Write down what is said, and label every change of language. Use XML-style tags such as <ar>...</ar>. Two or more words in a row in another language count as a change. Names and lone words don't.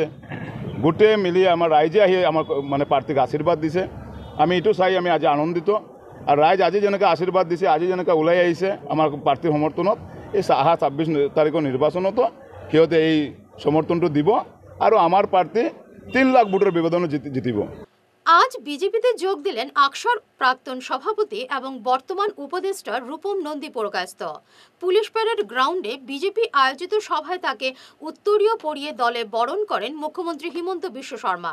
<as>গোটেই মিলি আমাৰ ৰাইজে আহি আমাৰ মানে প্ৰাৰ্থীক আশীৰ্বাদ দিছে। আমি এইটো চাই আমি আজি আনন্দিত। আৰু ৰাইজ আজি যেনেকৈ আশীৰ্বাদ দিছে, আজি যেনেকৈ ওলাই আহিছে আমাৰ প্ৰাৰ্থীৰ সমৰ্থনত, এই অহা 26 তাৰিখৰ নিৰ্বাচনতো সিহঁতে এই সমৰ্থনটো দিব আৰু আমাৰ প্ৰাৰ্থী 3 লাখ</as> <bn>ভোটের ব্যবধানে</bn> <as>জিতিব।</as> <bn>আজ বিজেপিতে যোগ দিলেন আকসর প্রাক্তন সভাপতি এবং বর্তমান উপদেষ্টা রূপম নন্দী পুরকায়স্থ। পুলিশ প্যারেড গ্রাউন্ডে বিজেপি আয়োজিত সভায় তাকে উত্তরীয় পরিয়ে দলে বরণ করেন মুখ্যমন্ত্রী হিমন্ত বিশ্ব শর্মা।</bn>